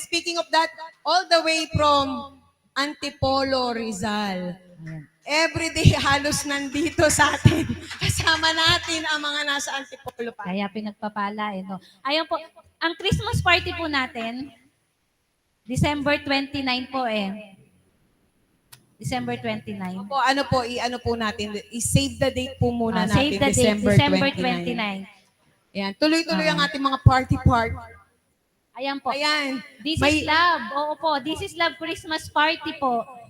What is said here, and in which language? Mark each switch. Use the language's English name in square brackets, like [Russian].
[English] Speaking of that, all the way from Antipolo, Rizal. [Filipino] Every day halos nandito sa atin. Kasama natin ang mga nasa Antipolo pa. Kaya pinagpapala no. Ayun po, ang Christmas party po natin, December 29 po December 29. Opo, ano po natin, i- save the date po muna natin, [English] Save the date, December 29. [Filipino] Ayan, tuloy-tuloy ang ating mga party. Ayan po. Ayan. [English] This is Love. Oo po, This is Love Christmas party po.